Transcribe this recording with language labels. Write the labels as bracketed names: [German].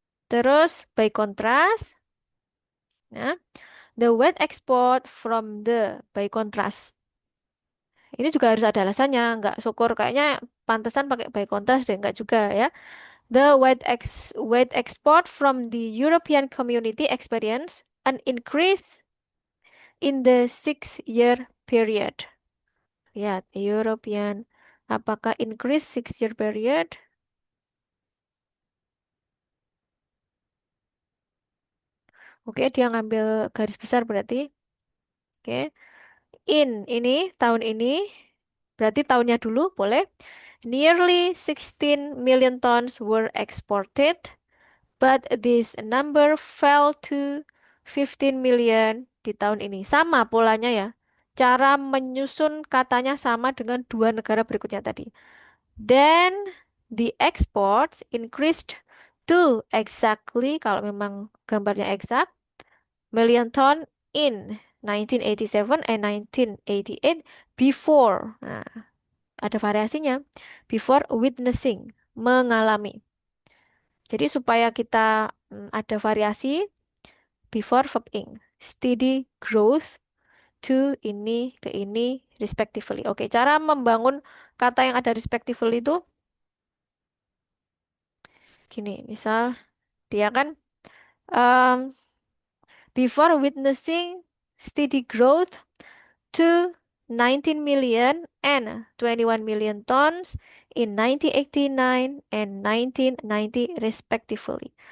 [Indonesian] Terus [English] by contrast, ya, the weight export from the by contrast. [Indonesian] Ini juga harus ada alasannya, nggak syukur kayaknya pantesan pakai by contrast deh, nggak juga ya. [English] The weight export from the European community experience an increase in the 6 year period. [Indonesian] Lihat, European. Apakah increase 6 year period? Oke, dia ngambil garis besar berarti. Oke. Ini tahun ini berarti tahunnya dulu boleh. [English] Nearly 16 million tons were exported, but this number fell to 15 million [Indonesian] di tahun ini. Sama polanya ya. Cara menyusun katanya sama dengan dua negara berikutnya tadi. [English] Then the exports increased to exactly, [Indonesian] kalau memang gambarnya exact, [English] million ton in 1987 and 1988 before. [Indonesian] Nah, ada variasinya. [English] Before witnessing, [Indonesian] mengalami. Jadi supaya kita ada variasi, before verb ing. [English] Steady growth to [Indonesian] ini ke ini [English] respectively. [Indonesian] Oke, cara membangun kata yang ada respectively itu gini. Misal dia kan um, [English] before witnessing steady growth to 19 million and 21 million tons in 1989 and 1990 respectively.